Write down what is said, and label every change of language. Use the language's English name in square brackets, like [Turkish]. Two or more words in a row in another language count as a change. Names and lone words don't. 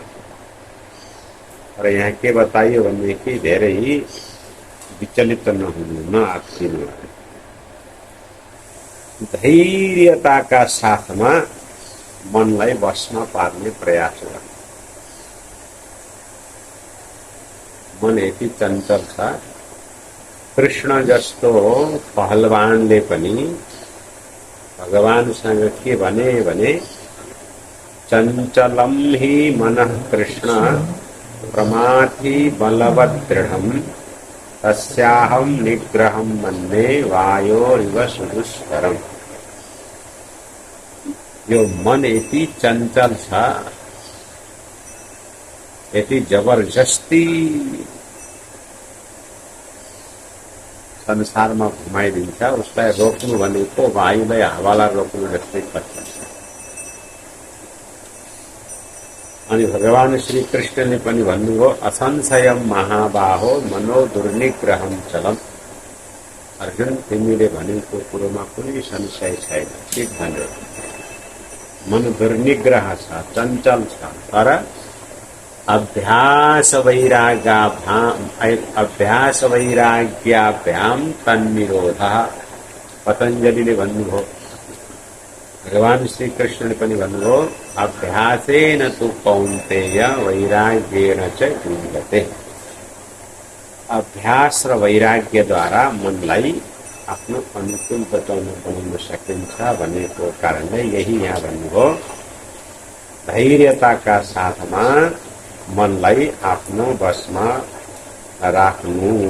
[Nepali] र यहाँ के बताइयो भनेदेखि धेरै विचलित नहुनु, नआत्तिनु, धैर्यताका साथमा मनलाई बसमा पार्ने प्रयास गर्नु। मन यति चञ्चल छ, कृष्ण जस्तो पहलवानले पनि भगवानसँग के भने [Sanskrit] चञ्चलम हि मनः कृष्ण प्रमाथि बलवत् दृढम् तस्याहं निग्रहं मन्ये वायोरिव सुदुष्करम्। [Nepali] यो मन यति चञ्चल छ, यति जबरजस्ती संसारमा घुमाइदिन्छ। उसलाई रोक्नु भनेको वायुलाई हावालाई रोक्नु जस्तै पर्छ। अनि भगवान श्री कृष्णले पनि भन्नुभयो [Sanskrit] असंशयम महाबाहो मनो दुर्निग्रहं चलम। [Nepali] अर्जुन, तिमीले भनेको कुरोमा कुनै संशय छैन, ठिक भन्यो। मन दुर्निग्रह छ, चञ्चल छ, तर [Sanskrit] अभ्यास वैराग्याभ्याम तन्निरोधः। [Nepali] पतञ्जलिले भन्नुभयो, भगवान श्री कृष्णले पनि भन्नुभयो [Sanskrit] अभ्यासेन तु कौन्तेय वैराग्येन च युज्यते। [Nepali] अभ्यास र वैराग्यद्वारा मनलाई आफ्नो अनुकूल बनाउन सकिन्छ भनेको कारणले यही यहाँ भन्नुभयो धैर्यताका साथमा मनलाई आफ्नो बसमा राख्नु।